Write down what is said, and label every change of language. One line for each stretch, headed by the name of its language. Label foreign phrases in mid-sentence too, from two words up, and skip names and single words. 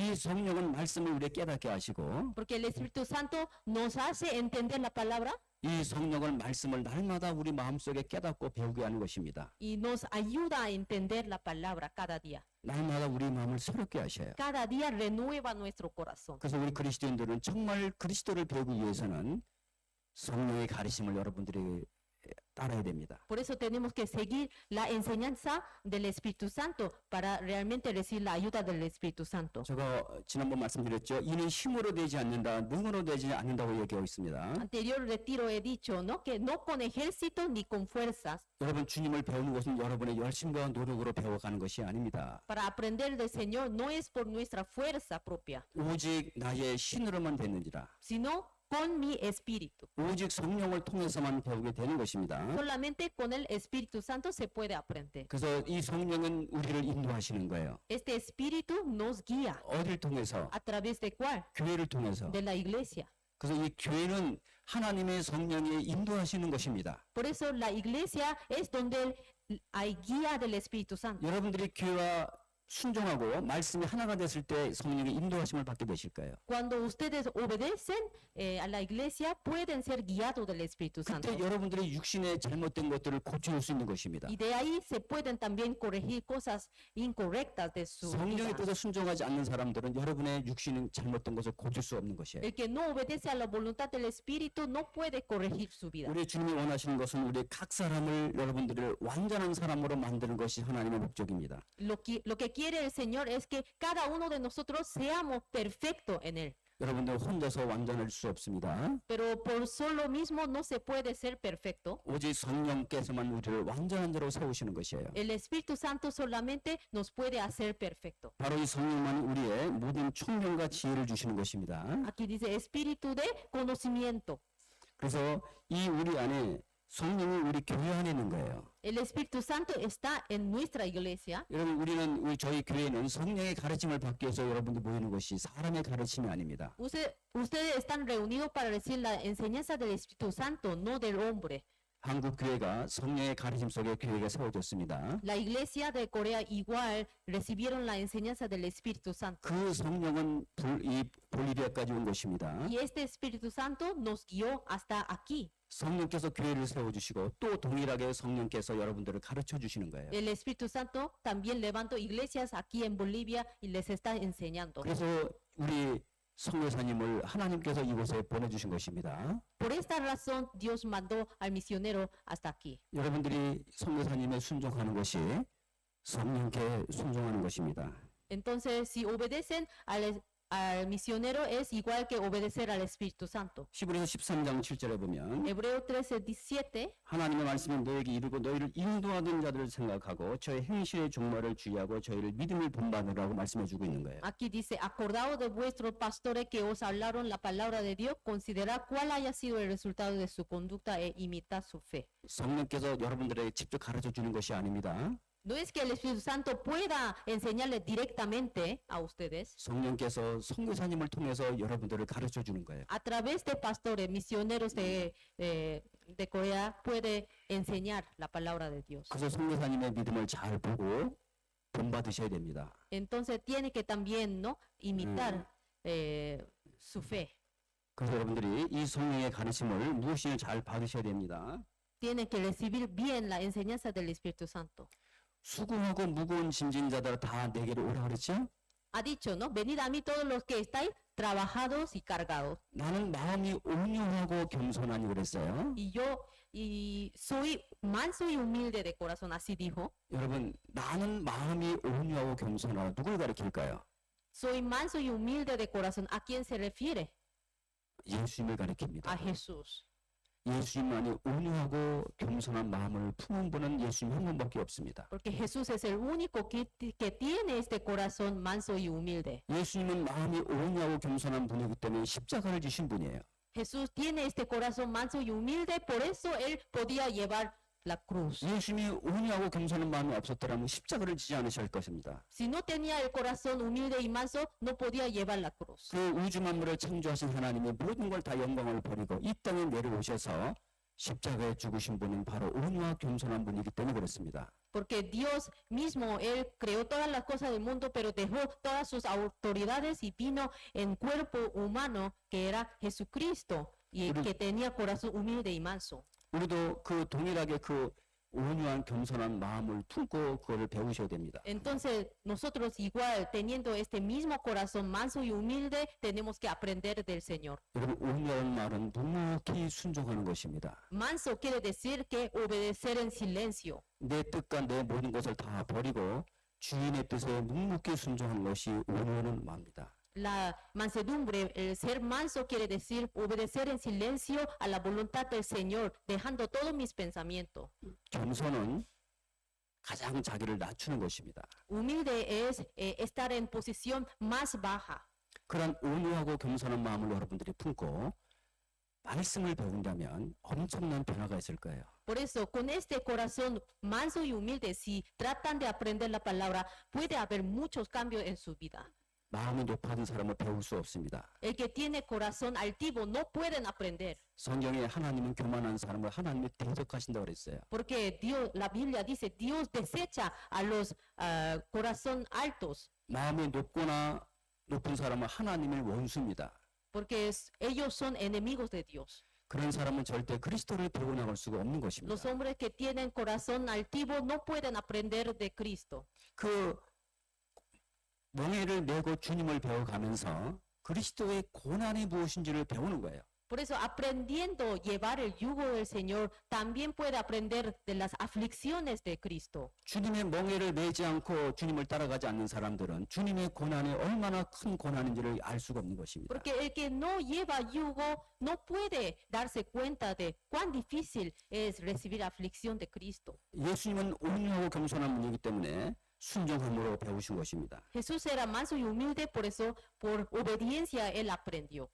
Korean: 이 성령은 말씀을 우리에게 깨닫게 하시고
Spanish: Porque el Espíritu Santo nos hace entender la palabra
Korean: 이 성령은 말씀을 날마다 우리 마음속에 깨닫고 배우게 하는 것입니다.
Spanish: y nos ayuda a entender la palabra cada día.
Korean: 날마다 우리 마음을 새롭게 하셔요.
Spanish: Cada día renueva nuestro corazón.
Korean: 그래서 우리 그리스도인들은 정말 그리스도를 배우기 위해서는 성령의 가르침을 여러분들이 따라야 됩니다.
Spanish: Por eso tenemos que seguir la enseñanza del Espíritu Santo para realmente recibir la ayuda del Espíritu Santo.
Korean: 제가 지난번 말씀드렸죠. 이는 힘으로 되지 않는다, 능으로 되지 않는다고 얘기하고 있습니다.
Spanish: Anterior retiro he dicho, ¿no? Que no con ejército ni con fuerzas.
Korean: 여러분 주님을 배우는 것은 여러분의 열심과 노력으로 배워가는 것이 아닙니다.
Spanish: Para aprender del Señor no es por nuestra fuerza propia,
Korean: 오직 나의 신으로만 되는지라.
Spanish: sino con mi espíritu.
Korean: 오직 성령을 통해서만 배우게 되는 것입니다.
Spanish: Solamente con el Espíritu Santo se puede aprender.
Korean: 그래서 이 성령은 우리를 인도하시는 거예요.
Spanish: Este espíritu nos guía.
Korean: 어딜 통해서?
Spanish: ¿A través de cuál?
Korean: 교회를 통해서.
Spanish: De la iglesia.
Korean: 그래서 이 교회는 하나님의 성령이 인도하시는 것입니다.
Spanish: Por eso la iglesia es donde hay guía del Espíritu Santo.
Korean: 여러분들이 교회와 순종하고 말씀이 하나가 됐을 때 성령의 인도하심을 받게 되실 거예요.
Spanish: Cuando ustedes obedecen a la iglesia, pueden ser guiados del Espíritu Santo.
Korean: 그때 여러분들이 육신의 잘못된 것들을 고쳐줄 수 있는 것입니다.
Spanish: Y de ahí se pueden también corregir cosas incorrectas de su
Korean: 성령의
Spanish: vida.
Korean: 뜻에 순종하지 않는 사람들은 여러분의 육신의 잘못된 것을 고칠 수 없는 것이에요.
Spanish: El que no obedece a la voluntad del Espíritu no puede corregir su vida.
Korean: 우리 주님이 원하시는 것은 우리 각 사람을 여러분들을 완전한 사람으로 만드는 것이 하나님의 목적입니다.
Spanish: Lo que quiere el Señor es que cada uno de nosotros seamos perfectos en Él.
Korean: 여러분들 혼자서 완전할 수 없습니다.
Spanish: Pero por solo mismo no se puede ser perfecto.
Korean: 오직 성령께서만 우리를 완전한 자로 세우시는 것이에요.
Spanish: El Espíritu Santo solamente nos puede hacer perfecto.
Korean: 바로 이 성령만이 우리의 모든 총명과 지혜를 주시는 것입니다.
Spanish: Aquí dice espíritu de conocimiento.
Korean: 그래서 이 우리 안에 성령이 우리 교회 안에 있는 거예요.
Spanish: El Espíritu Santo está en nuestra iglesia.
Korean: 여러분 저희 교회는 성령의 가르침을 받기 위해서 여러분들 모이는 것이 사람의 가르침이 아닙니다.
Spanish: Ustedes están reunidos para recibir la enseñanza del Espíritu Santo, no del hombre.
Korean: 한국 교회가 성령의 가르침 속에 교회가 세워졌습니다.
Spanish: La iglesia de Corea igual recibieron la enseñanza del Espíritu Santo.
Korean: 그 성령은 볼리비아까지 온 것입니다.
Spanish: Y este Espíritu Santo nos guió hasta aquí.
Korean: 성령께서 교회를 세워주시고 또 동일하게 성령께서 여러분들을 가르쳐 주시는 거예요.
Spanish: El Espíritu Santo también levantó iglesias aquí en Bolivia y les está enseñando.
Korean: 그래서 우리 선교사님을 하나님께서 이곳에 보내주신 것입니다.
Spanish: Por esta razón Dios mandó al misionero hasta aquí.
Korean: 여러분들이 선교사님에 순종하는 것이 성령께 순종하는 것입니다.
Spanish: Entonces, si obedecen al misionero es igual que obedecer al Espíritu Santo.
Korean: 히브리서 13장 7절에 보면
Spanish: Hebreo 13:17
Korean: 하나님의 말씀이 너에게 이르고 너희를 인도하던 자들을 생각하고 저의 행실의 종말을 주의하고 저희를 믿음을 본받으라고 말씀해 주고 있는 거예요.
Spanish: Aquí dice, acordaos de vuestros pastores que os hablaron la palabra de Dios, considerad cuál haya sido el resultado de su conducta e imitad su fe.
Korean: 성령께서 여러분들에게 직접 가르쳐 주는 것이 아닙니다.
Spanish: No es que el Espíritu Santo pueda enseñarles directamente a ustedes.
Korean: 성령께서 선교사님을 통해서 여러분들을 가르쳐 주는 거예요.
Spanish: A través de pastores, misioneros de Corea, puede enseñar la palabra de Dios.
Korean: 그래서 선교사님의 믿음을 잘 보고 본받으셔야 됩니다.
Spanish: Entonces tiene que también, ¿no?, imitar su fe.
Korean: 그래서 여러분들이 이 성령의 가르침을 무엇이 잘 받으셔야 됩니다.
Spanish: Tiene que recibir bien la enseñanza del Espíritu Santo.
Korean: 수고하고 무거운 짐진 자들 다 내게로 오라 그랬죠?
Spanish: Ha dicho, ¿no? Venid a mí todos los que estáis trabajados y cargados.
Korean: 나는 마음이 온유하고 겸손하니 그랬어요.
Spanish: Y soy manso y humilde de corazón, así dijo.
Korean: 여러분, 나는 마음이 온유하고 겸손하고 누굴 가리킬까요?
Spanish: Soy manso y humilde de corazón. ¿A quién se refiere?
Korean: 예수님을
Spanish: A
Korean: 가리킵니다.
Spanish: Jesús.
Korean: 예수님만이 온유하고 겸손한 마음을 품은 분은 예수님 한 분밖에 없습니다.
Spanish: Porque Jesús es el único que tiene este corazón manso y humilde.
Korean: 예수님은 마음이 온유하고 겸손한 분이기 때문에 십자가를 지신 분이에요.
Spanish: Jesús tiene este corazón manso y humilde, por eso él podía llevar la cruz.
Korean: 예수님이 온유하고 겸손한 마음이 없었더라면 십자가를 지지 않으실 것입니다.
Spanish: Si no tenía el corazón humilde y manso, no podía llevar la cruz.
Korean: 그 우주 만물을 창조하신 하나님이 모든 걸 다 영광을 버리고 이 땅에 내려오셔서 십자가에 죽으신 분은 바로 온유와 겸손한 분이기 때문에 그렇습니다.
Spanish: Porque Dios mismo, Él creó todas las cosas del mundo, pero dejó todas sus autoridades y vino en cuerpo humano, que era Jesucristo, y que tenía corazón humilde y manso.
Korean: 우리도 그 동일하게 그 온유한 겸손한 마음을 품고 그거를 배우셔야 됩니다.
Spanish: Entonces, nosotros igual, teniendo este mismo corazón manso y humilde, tenemos que aprender del Señor.
Korean: 여러분, 온유한 말은 묵묵히 순종하는 것입니다.
Spanish: Manso quiere decir que obedecer en silencio.
Korean: 내 뜻과 내 모든 것을 다 버리고 주인의 뜻에 묵묵히 순종하는 것이 온유한 마음입니다.
Spanish: La mansedumbre, el ser manso quiere decir obedecer en silencio a la voluntad del Señor, dejando todos mis pensamientos.
Korean: 겸손은 가장 자기를 낮추는 것입니다.
Spanish: Humilde es estar en posición más baja.
Korean: 그런 온유하고 겸손한 마음을 여러분들이 품고 말씀을 배운다면 엄청난 변화가 있을 거예요.
Spanish: Por eso, con este corazón manso y humilde, si tratan de aprender la palabra, puede haber muchos cambios en su vida.
Korean: 마음이 높아진 사람은 배울 수 없습니다.
Spanish: El que tiene corazón altivo no pueden aprender.
Korean: 성경에 하나님은 교만한 사람을 하나님이 대적하신다고 그랬어요.
Spanish: Porque Dios, la Biblia dice, Dios desecha a los corazón altos.
Korean: 마음이 높거나 높은 사람은 하나님의 원수입니다.
Spanish: Porque ellos son enemigos de Dios.
Korean: 그런 사람은 절대 그리스도를 배워나갈 수가 없는 것입니다.
Spanish: Los hombres que tienen corazón altivo no pueden aprender de Cristo.
Korean: 그 멍에를 메고 주님을 배워가면서 그리스도의 고난이 무엇인지를 배우는 거예요.
Spanish: Por eso, aprendiendo llevar el yugo del Señor, también puede aprender de las aflicciones de Cristo.
Korean: 주님의 멍에를 메지 않고 주님을 따라가지 않는 사람들은 주님의 고난이 얼마나 큰 고난인지를 알 수가 없는 것입니다.
Spanish: Porque el que no lleva yugo no puede darse cuenta de cuán difícil es recibir aflicción de Cristo.
Korean: 예수님은 온유하고 겸손한 분이기 때문에 순종함으로 배우신 것입니다.
Spanish: Jesús era manso y humilde, por eso, por obediencia, él aprendió.